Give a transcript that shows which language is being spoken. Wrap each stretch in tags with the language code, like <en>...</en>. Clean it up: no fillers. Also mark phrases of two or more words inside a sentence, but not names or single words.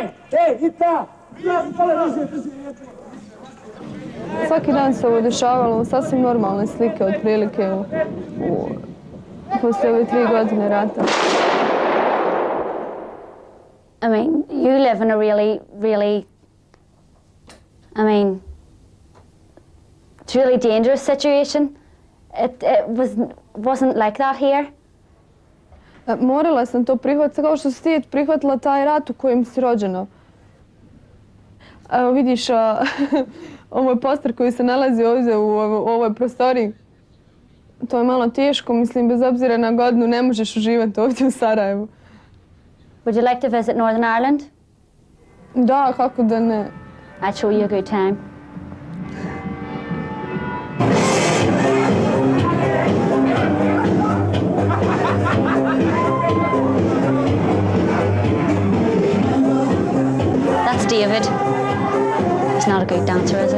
<bs>Ej, i ta! Svaki dan se ovo dešavalo, sasvim normalne slike otprilike poslije ove 3 godine rata.</bs> <en>I mean, you live in a really, it's a really dangerous situation. It wasn't like that here.</en> <bs>Morala sam to prihvatiti, kao što si ti prihvatila taj rat u kojem si rođena. Evo vidiš, ovo je poster koji se nalazi ovdje u ovoj prostoriji. To je malo teško, mislim, bez obzira na godinu ne možeš uživati ovdje u Sarajevu.</bs> <en>Would you like to visit Northern Ireland?</en> <bs>Da, kako da ne.</bs> <en>I'd show you a good time. That's David. He's not a good dancer, is he?</en>